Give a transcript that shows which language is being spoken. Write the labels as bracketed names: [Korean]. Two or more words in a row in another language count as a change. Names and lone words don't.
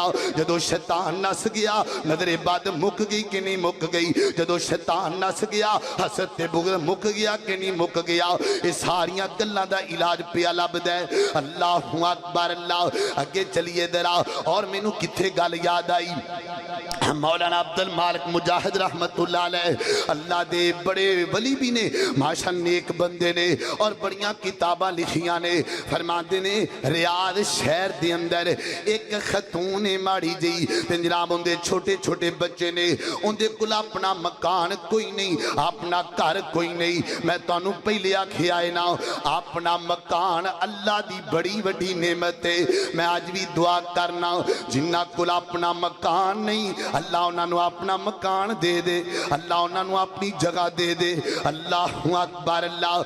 [Punjabi] ਜਦੋਂ ਸ਼ੈਤਾਨ ਨੱਸ ਗਿਆ ਨਜ਼ਰੇ ਬਦ ਮੁੱਕ ਗਈ ਕਿ ਨਹੀਂ ਮੁੱਕ ਗਈ? ਜਦੋਂ ਸ਼ੈਤਾਨ ਨੱਸ ਗਿਆ ਹਸਦ ਤੇ ਬੁਗ਼ਜ਼ ਮੁੱਕ ਗਿਆ ਕਿ ਨਹੀਂ ਮੁੱਕ ਗਿਆ? ਯੇ ਸਾਰੀਆਂ ਗੱਲਾਂ ਦਾ ਇਲਾਜ ਪਿਆ ਲੱਭਦਾ ਹੈ। [Arabic] الله أكبر الله. [Punjabi] ਅੱਗੇ ਚਲੀਏ ਜ਼ਰਾ ਔਰ ਮੈਨੂੰ ਕਿੱਥੇ ਗੱਲ ਯਾਦ ਆਈ, ਮੌਲਾਨਾ ਅਬਦੁਲ ਮਾਲਿਕ ਮੁਜਾਹਿਦ [Arabic] رحمة الله عليه [Punjabi] ਅੱਲਾਹ ਦੇ ਬੜੇ ਵਲੀ ਭੀ ਨੇ, ਮਾਸ਼ਾ ਨੇਕ ਬੰਦੇ ਨੇ ਔਰ ਬੜੀਆਂ ਕਿਤਾਬਾਂ ਲਿਖੀਆਂ ਨੇ। ਫ਼ਰਮਾਤੇ ਨੇ ਰਿਆਦ ਸ਼ਹਿਰ ਦੇ ਅੰਦਰ ਇਕ ਖ਼ਾਤੂਨ ਹੈ ਮਾੜੀ ਜੀ ਤੇ ਜਨਾਬ ਉਨਕੇ ਛੋਟੇ ਛੋਟੇ ਬੱਚੇ ਨੇ, ਉਨਕੇ ਕੋਲ ਅਪਣਾ ਮਕਾਨ ਕੋਈ ਨਹੀਂ, ਅਪਣਾ ਘਰ ਕੋਈ ਨਹੀਂ। ਮੈਂ ਤੁਹਾਨੂੰ ਪਹਿਲੇ ਆਖਿਆ ਹੈ ਨਾ ਅਪਣਾ ਮਕਾਨ ਅੱਲਾਹ ਦੀ ਬੜੀ ਵੱਡੀ ਨੇਮਤ ਹੈ। ਮੈਂ ਅੱਜ ਭੀ ਦੁਆ ਕਰਨਾ ਜਿਨ੍ਹਾਂ ਕੋਲ ਅਪਣਾ ਮਕਾਨ ਨਹੀਂ ਅੱਲਾਹ ਉਨ੍ਹੋਂਨੇ ਅਪਣਾ ਮਕਾਨ ਦੇ ਦੇ, ਅੱਲਾਹ ਉਨ੍ਹੋਂਨੇ ਅਪਣੀ ਜਗ੍ਹਾ ਦੇ ਦੇ। [Arabic] الله أكبر الله.